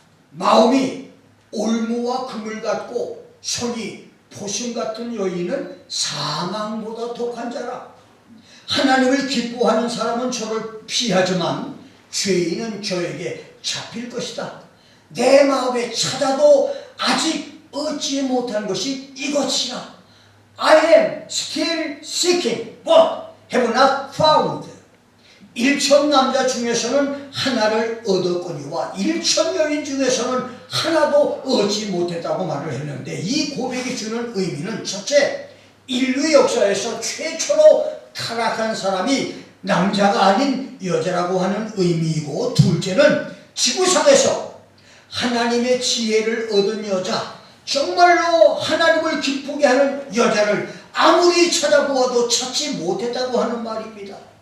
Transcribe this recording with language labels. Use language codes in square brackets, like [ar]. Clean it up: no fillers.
[ko] 마음이 올무와 금을 같고 손이 포심 같은 여인은 사망보다 독한 자라. 하나님을 기뻐하는 사람은 저를 피하지만 죄인은 저에게 잡힐 것이다. 내 마음에 찾아도 아직 얻지 못한 것이 이것이라. [en] I am still seeking but have not found. [ko] 1천 남자 중에서는 하나를 얻었거니와 1천 여인 중에서는 하나도 얻지 못했다고 말을 했는데 이 고백이 주는 의미는 첫째, 인류 역사에서 최초로 타락한 사람이 남자가 아닌 여자라고 하는 의미이고, 둘째는 지구상에서 하나님의 지혜를 얻은 여자, 정말로 하나님을 기쁘게 하는 여자를 아무리 찾아보아도 찾지 못했다고 하는 말입니다.